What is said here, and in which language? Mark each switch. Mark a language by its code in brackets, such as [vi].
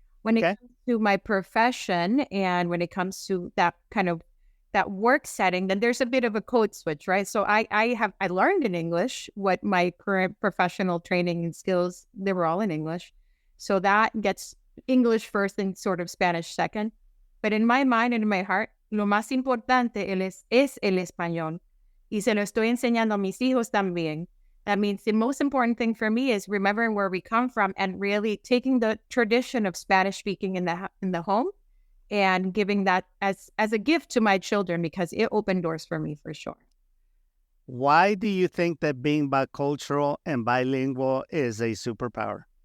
[en] When it comes to my profession and when it comes to that kind of that work setting, then there's a bit of a code switch, right? So I learned in English what my current professional training and skills, they were all in English. So that gets English first and sort of Spanish second. But in my mind and in my heart, [es] lo más importante es el español. Y se lo estoy enseñando a mis hijos también. [en] That means the most important thing for me is remembering where we come from and really taking the tradition of Spanish speaking in the home and giving that as a gift to my children, because it opened doors for me for sure. Why do you think that being bicultural and bilingual is a superpower?